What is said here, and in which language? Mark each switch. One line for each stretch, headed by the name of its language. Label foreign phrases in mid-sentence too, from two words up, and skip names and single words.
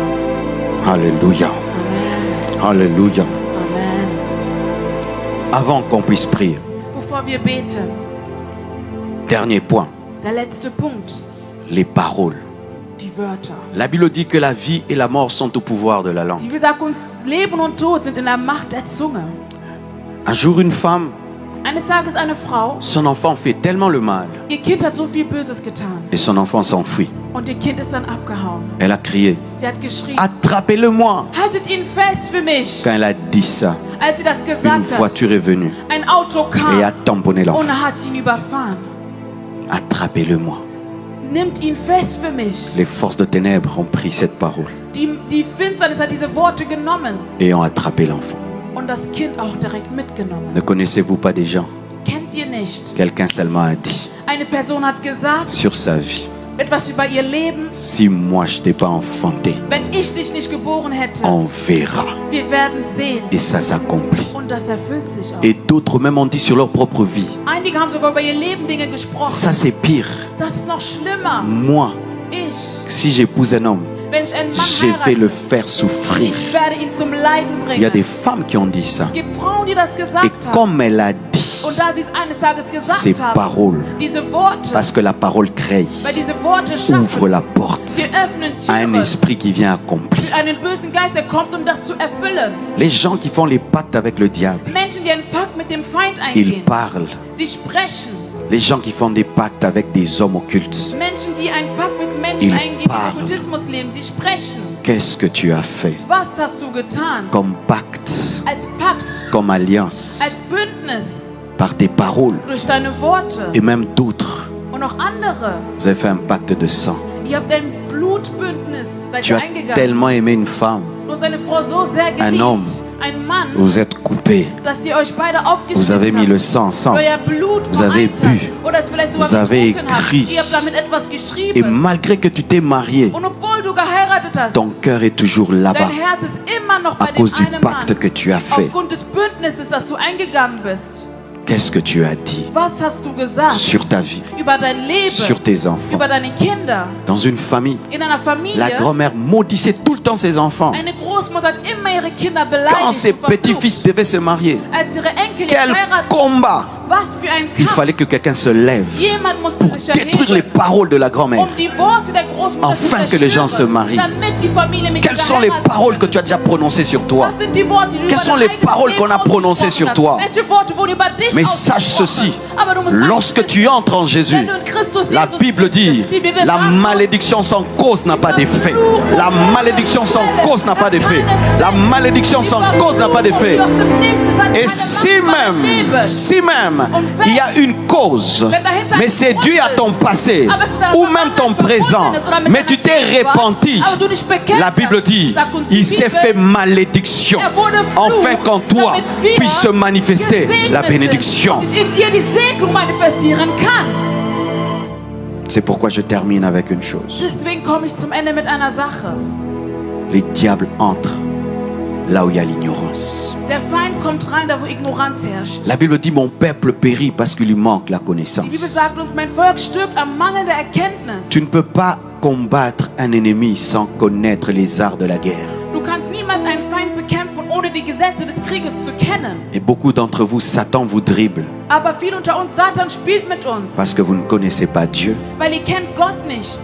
French: Alléluia. Amen. Alléluia. Amen. Avant qu'on puisse prier,
German: Bevor wir beten,
French: dernier point,
German: der letzte Punkt,
French: les paroles.
German: die Wörter.
French: La Bible dit que la vie et la mort sont au pouvoir de la
German: Die
French: langue.
German: Bibel sagt uns, Leben und Tod sind in der Macht der Zunge.
French: Un jour, une femme,
German: Eines Tages eine Frau,
French: son enfant fait tellement le mal
German: ihr Kind hat so viel Böses getan
French: et son enfant s'enfuit.
German: und ihr Kind ist dann abgehauen.
French: Elle a crié,
German: Sie hat geschrien,
French: attrapez-le-moi.
German: haltet ihn fest für mich.
French: Quand elle a dit ça,
German: Als sie das
French: une
German: gesagt hat,
French: voiture est venue
German: ein Auto
French: et a
German: kam
French: tamponné l'enfant.
German: und hat ihn überfahren.
French: Attrapez-le-moi.
German: Nimmt ihn fest für mich.
French: Les forces de ténèbres ont pris cette parole
German: Die Finsternis hat diese Worte genommen
French: et ont attrapé l'enfant.
German: und das Kind auch direkt mitgenommen.
French: Ne connaissez-vous pas des gens?
German: Kennt ihr nicht?
French: Quelqu'un seulement a dit
German: Eine Person hat gesagt,
French: sur sa vie,
German: etwas über ihr Leben.
French: si moi je t'ai pas enfanté,
German: Wenn ich dich nicht geboren hätte,
French: on verra.
German: wir werden sehen.
French: Et ça s'accomplit.
German: Und das erfüllt sich auch.
French: Et d'autres même ont dit sur leur propre vie,
German: Einige haben sogar über ihr Leben Dinge gesprochen.
French: ça c'est pire.
German: Das ist noch schlimmer.
French: Moi,
German: Ich,
French: si j'épouse un homme,
German: wenn ich einen Mann
French: je vais le
German: heirate,
French: faire souffrir.
German: ich werde ihn zum Leiden
French: Il y a
German: bringen.
French: des femmes qui ont dit ça.
German: Es gibt Frauen, die das
French: Et
German: gesagt haben.
French: comme elle a dit
German: Und da sie es eines Tages
French: ces
German: gesagt haben,
French: paroles,
German: diese Worte,
French: parce que la parole crée,
German: weil diese Worte
French: ouvre
German: schaffen,
French: la porte
German: sie öffnen
French: à un
German: Türen
French: esprit qui vient accomplir.
German: für einen bösen Geist, der kommt, um das zu erfüllen.
French: Les gens qui font les pactes avec le diable,
German: Menschen, die einen Pakt mit dem Feind
French: ils
German: eingehen,
French: parlent.
German: sie sprechen.
French: Les gens qui font des pactes avec des hommes occultes,
German: Menschen, die einen Pakt mit Menschen
French: Ils
German: eingehen, die
French: parlent.
German: im Okkultismus leben, sie sprechen.
French: qu'est-ce que tu as fait
German: Was hast du getan?
French: comme pacte,
German: Als Pakt,
French: comme alliance,
German: als Bündnis,
French: par tes paroles
German: durch deine Worte
French: et même d'autres?
German: und noch andere.
French: Vous avez fait un pacte de sang.
German: Ihr habt ein Blutbündnis, seid
French: Tu
German: ihr
French: as
German: eingegangen.
French: tellement aimé une femme,
German: Du hast eine Frau so sehr geliebt,
French: homme.
German: ein Mann,
French: vous êtes coupés,
German: dass ihr euch beide
French: vous avez mis
German: aufgeschnitten
French: le
German: habt.
French: sang ensemble.
German: Euer Blut
French: Vous avez
German: vereint
French: bu.
German: habt. Oder es vielleicht sogar
French: Vous avez
German: getrunken habt.
French: écrit.
German: Ihr habt damit etwas
French: Et
German: geschrieben.
French: malgré que tu t'es marié,
German: Und obwohl du geheiratet hast,
French: ton cœur est toujours là-bas
German: dein Herz ist immer noch
French: à
German: bei dem
French: cause du
German: einen
French: pacte
German: Mann.
French: que tu as fait.
German: Aufgrund des Bündnisses, das du eingegangen bist.
French: Qu'est-ce que tu as dit
German: Was hast du gesagt
French: sur ta vie,
German: über dein Leben,
French: sur tes enfants?
German: über deine Kinder,
French: Dans une famille,
German: in einer Familie?
French: la grand-mère maudissait tout le temps ses enfants.
German: Eine Großmutter hat immer ihre Kinder
French: Quand
German: beleidigt
French: ses
German: und verflucht.
French: petits-fils devaient se marier,
German: Als ihre Enkel
French: quel
German: heiraten,
French: combat!
German: was für ein
French: Il
German: Kampf.
French: fallait que quelqu'un se lève
German: Jemand musste
French: pour
German: sich
French: détruire les
German: erheben,
French: paroles de la grand-mère.
German: um die Worte der Großmutter
French: Afin
German: zu
French: que les gens se
German: zerstören,
French: marient.
German: damit die Familie mit
French: Quelles sont les paroles que tu as déjà prononcées sur toi?
German: Was sind die Worte, die du
French: Quelles
German: über
French: sont
German: dein
French: les
German: eigenes
French: paroles
German: Leben
French: qu'on a prononcées
German: ausgesprochen
French: sur
German: hast?
French: toi?
German: Welche Worte wurden über dich
French: Mais sache ceci,
German: ausgesprochen? Aber du musst
French: lorsque
German: eines
French: tu
German: wissen,
French: entres en Jésus,
German: wenn du in Christus
French: la
German: Jesus
French: Bible
German: bist,
French: dit,
German: die Bibel
French: la
German: sagt,
French: malédiction sans cause n'a pas d'effet. La malédiction sans cause n'a pas d'effet. La malédiction sans cause n'a pas d'effet. Et si même il y a une cause, mais c'est dû à ton passé ou même ton présent, mais tu t'es repenti, la Bible dit, il s'est fait malédiction, afin qu'en toi puisse se manifester la bénédiction.
German: Ich in dir die Segnung manifestieren kann.
French: C'est pourquoi je termine avec une chose.
German: Deswegen komme ich zum Ende mit einer Sache.
French: Les diables entrent là où il y a l'ignorance.
German: Der Feind kommt rein, da wo Ignoranz herrscht.
French: La Bible dit, mon peuple périt parce qu'il lui manque la
German: Die Bibel
French: connaissance.
German: sagt uns, mein Volk stirbt am Mangel der Erkenntnis.
French: Tu ne peux pas combattre un ennemi sans connaître les arts de la guerre.
German: Du kannst niemals einen Feind bekämpfen, ohne die Gesetze des Krieges zu kennen.
French: Et beaucoup d'entre vous, Satan vous dribble
German: Aber viele unter uns, Satan spielt mit uns,
French: parce que vous ne connaissez pas Dieu,
German: weil ihr kennt Gott nicht.